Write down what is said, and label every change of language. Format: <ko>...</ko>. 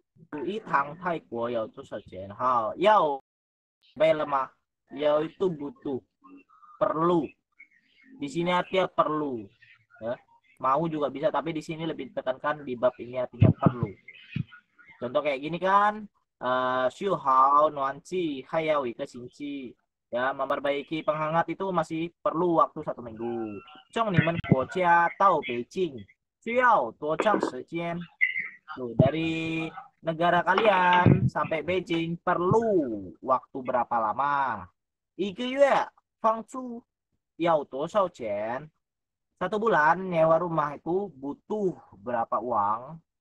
<zh>去一趟泰国要多少钱？好，要</zh> <id>belum ya itu butuh, perlu. Di sini artinya perlu. Ya. Mau juga bisa, tapi di sini lebih ditekankan di bab ini artinya perlu. Contoh kayak gini kan,</id> <zh>修好暖气还要一个星期.</zh> <id>Ya, memperbaiki penghangat itu masih perlu waktu 1 minggu.</id> <zh>从你们国家到北京需要多长时间?</zh> <id>Tuh, dari negara kalian sampai Beijing perlu waktu berapa lama?</id> <zh>1个月房租要多少钱?</zh> <id>1 bulan nyewa rumah itu butuh berapa uang?</id>